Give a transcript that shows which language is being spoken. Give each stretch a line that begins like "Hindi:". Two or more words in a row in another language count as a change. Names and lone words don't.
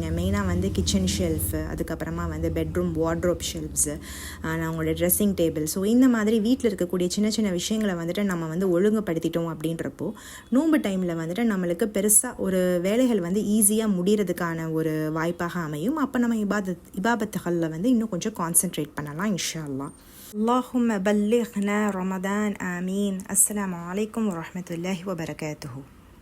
Tamil: மெயினாக
English: kitchen shelf,
Tamil: அதுக்கப்புறமா
English: bedroom wardrobe shelves,
Tamil: உங்களோட
English: dressing table.
Tamil: ஸோ இந்த மாதிரி வீட்டில் இருக்கக்கூடிய சின்ன சின்ன விஷயங்களை நம்ம ஒழுங்குபடுத்திட்டோம் அப்படின்றப்போ நோன்பு டைமில் நம்மளுக்கு பெருசாக ஒரு வேலைகள் ஈஸியாக முடிகிறதுக்கான ஒரு வாய்ப்பாக அமையும். அப்போ நம்ம இபாபத்துகளில் இன்னும் கொஞ்சம் கான்சென்ட்ரேட் பண்ணலாம்
Arabic: إن شاء الله. اللهم بلغنا رمضان آمين. السلام عليكم ورحمة الله وبركاته.